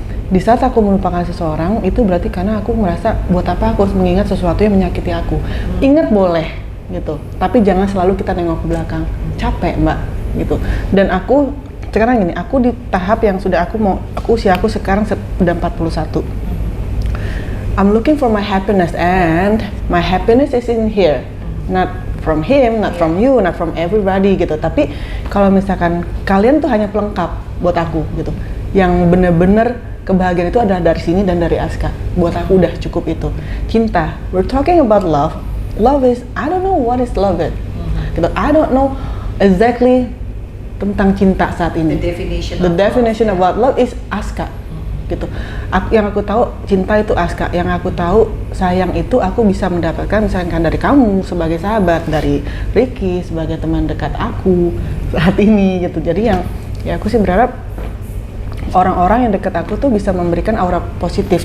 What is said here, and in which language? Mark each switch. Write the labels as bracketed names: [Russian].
[Indonesian] Di saat aku melupakan seseorang, itu berarti karena aku merasa buat apa aku harus mengingat sesuatu yang menyakiti aku. Ingat boleh gitu, tapi jangan selalu kita nengok ke belakang. Capek mbak gitu. Dan aku sekarang gini, aku di tahap yang sudah usia aku sekarang udah 41. [English] I'm looking for my happiness, and my happiness is in here, not from him, not from you, not from everybody gitu. [Indonesian] Tapi kalau misalkan kalian tuh hanya pelengkap buat aku gitu, yang bener-bener kebahagiaan itu adalah dari sini dan dari Aska. Buat aku udah cukup itu. [English] Cinta, we're talking about love. Love is, I don't know what is love it. Gitu. I don't know exactly [Indonesian] tentang cinta saat ini. [English] The definition of what love is Aska. [Indonesian] Gitu. Yang aku tahu cinta itu Aska. Yang aku tahu sayang itu aku bisa mendapatkan misalkan dari kamu sebagai sahabat, dari Ricky sebagai teman dekat aku saat ini gitu. Jadi yang ya aku sih berharap orang-orang yang dekat aku tuh bisa memberikan aura positif.